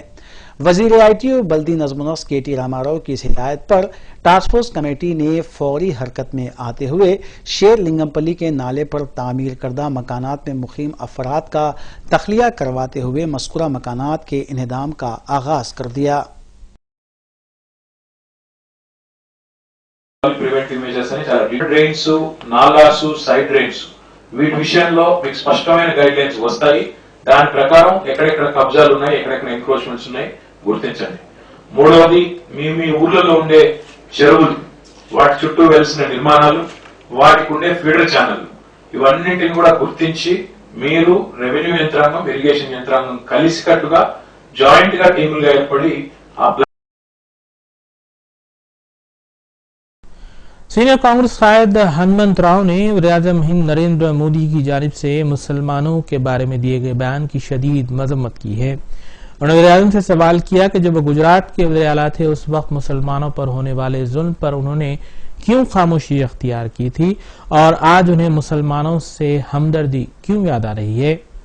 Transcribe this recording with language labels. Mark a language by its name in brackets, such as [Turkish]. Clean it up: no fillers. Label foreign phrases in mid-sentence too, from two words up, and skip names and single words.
[Urdu] وزیر آئی ٹی او بلدی نظم و نسق کے ٹی راما راؤ کی اس ہدایت پر ٹاسک فورس کمیٹی نے فوری حرکت میں آتے ہوئے شیر لنگم پلی کے نالے پر تعمیر کردہ مکانات میں مقیم افراد کا تخلیہ کرواتے ہوئے مذکورہ مکانات کے انہدام کا آغاز کر دیا۔ [English] preventive measures [Telugu] అని చాలా డ్రైన్స్ నాలాస్ [English] side drains [Telugu] వీటి విషయంలో మీకు స్పష్టమైన [English] guidelines [Telugu] వస్తాయి। దాని ప్రకారం ఎక్కడెక్కడ కబ్జాలు ఉన్నాయి, ఎక్కడెక్కడ ఎంక్రోచ్మెంట్స్ ఉన్నాయి గుర్తించండి। మూడవది మీ ఊర్లలో ఉండే చెరువులు, వాటి చుట్టూ వెలిసిన నిర్మాణాలు, వాటికి ఉండే [English] feeder channel, [Telugu] ఇవన్నింటిని కూడా గుర్తించి మీరు రెవెన్యూ యంత్రాంగం, ఇరిగేషన్ యంత్రాంగం కలిసికట్టుగా జాయింట్ గా టీములుగా ఏర్పడి ఆ [Urdu] سینئر کانگریس قائد ہنمنت راؤ نے وزیراعظم ہند نریندر مودی کی جانب سے مسلمانوں کے بارے میں دیے گئے بیان کی شدید مذمت کی ہے۔ انہوں نے وزیراعظم سے سوال کیا کہ جب وہ گجرات کے وزیر اعلیٰ تھے اس وقت مسلمانوں پر ہونے والے ظلم پر انہوں نے کیوں خاموشی اختیار کی تھی اور آج انہیں مسلمانوں سے ہمدردی کیوں یاد آ رہی ہے۔